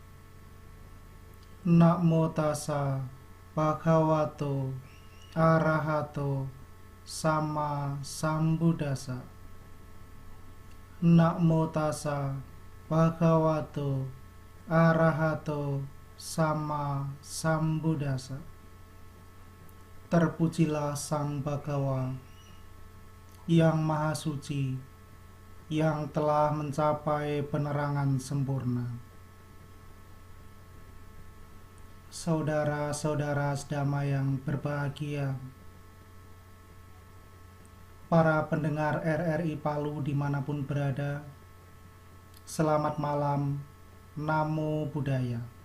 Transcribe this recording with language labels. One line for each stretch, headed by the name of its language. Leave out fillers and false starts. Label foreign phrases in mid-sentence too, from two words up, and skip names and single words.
Pali: Namo tassa bhagavato arahato sama sambuddhassa. Namo tassa bhagavato arahato sama sambuddhassa.
Indonesian: Terpujilah Sang Bhagawa yang Maha Suci, yang telah mencapai penerangan sempurna. Saudara-saudara sedama yang berbahagia, para pendengar RRI Palu dimanapun berada, selamat malam,
Pali: Namo Buddhaya.